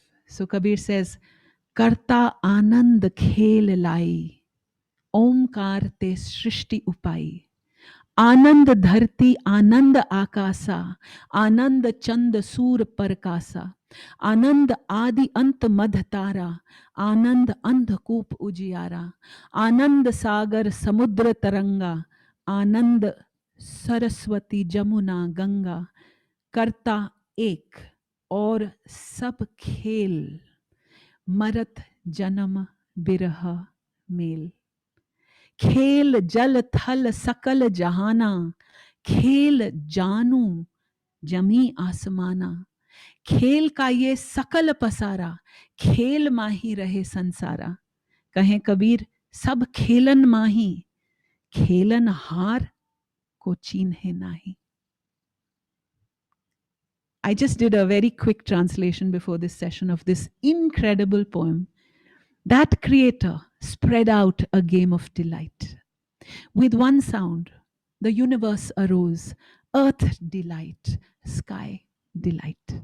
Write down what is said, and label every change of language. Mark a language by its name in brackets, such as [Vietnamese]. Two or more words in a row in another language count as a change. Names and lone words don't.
[English] So Kabir says, [Hindi] करता आनंद खेल लई, ओंकार ते सृष्टि उपाई. आनंद धरती आनंद आकाशा, आनंद चंद सूर परकासा, आनंद आदि अंत मध तारा, आनंद अंधकूप उजियारा, आनंद सागर समुद्र तरंगा, आनंद सरस्वती जमुना गंगा, करता एक और सब खेल, मरत जन्म बिरह मेल। खेल जल थल सकल जहाना, खेल जानू जमी आसमाना, खेल का ये सकल पसारा, खेल माही रहे संसारा। कहें कबीर सब खेलन माही, खेलन हार को चीन्हे नाही। [English] I just did a very quick translation before this session of this incredible poem. That creator spread out a game of delight. With one sound, the universe arose, earth delight, sky delight.